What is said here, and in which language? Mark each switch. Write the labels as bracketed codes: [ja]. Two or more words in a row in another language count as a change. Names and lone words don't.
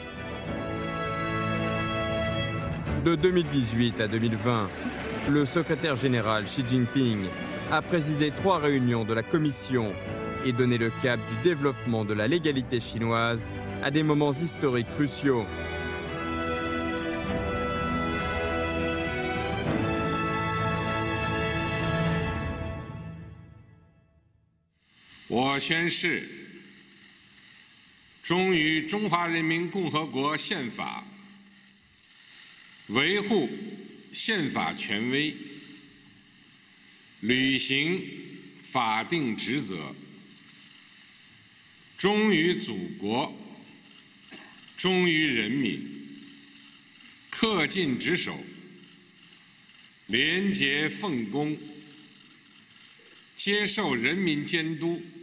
[fr] De 2018 à 2020, le secrétaire général Xi Jinping a présidé 3 réunions de la Commission et donné le cap du développement de la légalité chinoise à des moments historiques cruciaux. [zh] Je 宣誓，忠于中华人民共和国宪法，维护宪法权威，履行法定职责，忠于祖国，忠于人民，恪尽职守，廉洁奉公，接受人民监督。